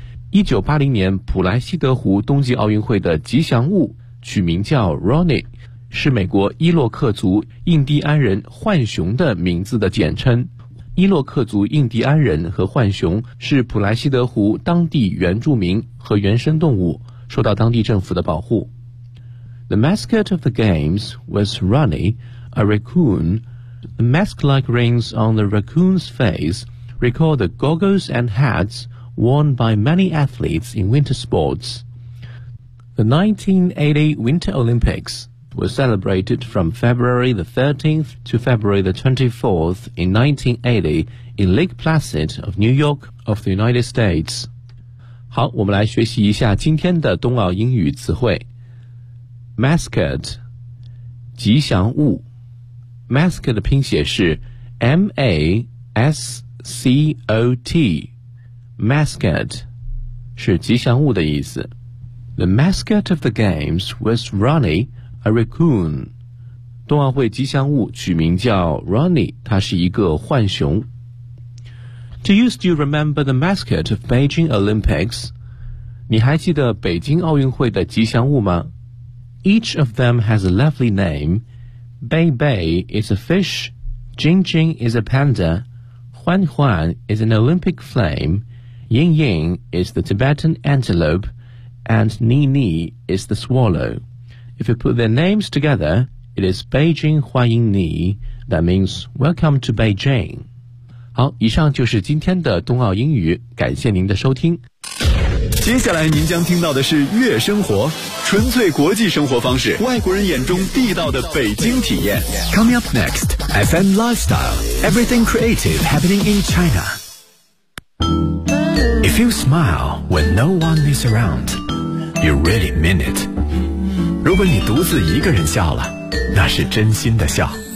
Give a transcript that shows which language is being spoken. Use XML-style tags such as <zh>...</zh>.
<zh>1980年普莱西德湖冬季奥运会的吉祥物取名叫 Ronnie， 是美国伊洛克族印第安人浣熊的名字的简称。伊洛克族印第安人和浣熊是普莱西德湖当地原住民和原生动物，受到当地政府的保护。</zh> <en>The mascot of the games was Ronnie, a raccoon. The mask-like rings on the raccoon's face recall the goggles and hats worn by many athletes in winter sports. The 1980 Winter Olympics was celebrated from February the 13th to February the 24th in 1980 in Lake Placid of New York of the United States.</en> <zh>好，我们来学习一下今天的冬奥英语词汇。 Mascot 吉祥物。Mascot 的拼写是 M-A-S-C-O-T， Mascot 是吉祥物的意思。</zh> <en>The mascot of the games was Ronnie, a raccoon.</en> <zh>冬奥会吉祥物取名叫 Ronnie， 他是一个浣熊。</zh> <en>Do you still remember the mascot of Beijing Olympics?</en> <zh>你还记得北京奥运会的吉祥物吗？</zh> <en>Each of them has a lovely name. Bei Bei is a fish. Jing Jing is a panda. Huan Huan is an Olympic flame. Ying Ying is the Tibetan antelope. And Ni Ni is the swallow. If you put their names together, it is Beijing Huan Ying Ni. That means welcome to Beijing.</en> <zh>好，以上就是今天的冬奥英语，感谢您的收听。接下来您将听到的是月生活，纯粹国际生活方式，外国人眼中地道的北京体验。</zh> <en>Coming up next, FM Lifestyle, everything creative happening in China. If you smile when no one is around, you really mean it.</en> <zh>如果你独自一个人笑了，那是真心的笑。</zh>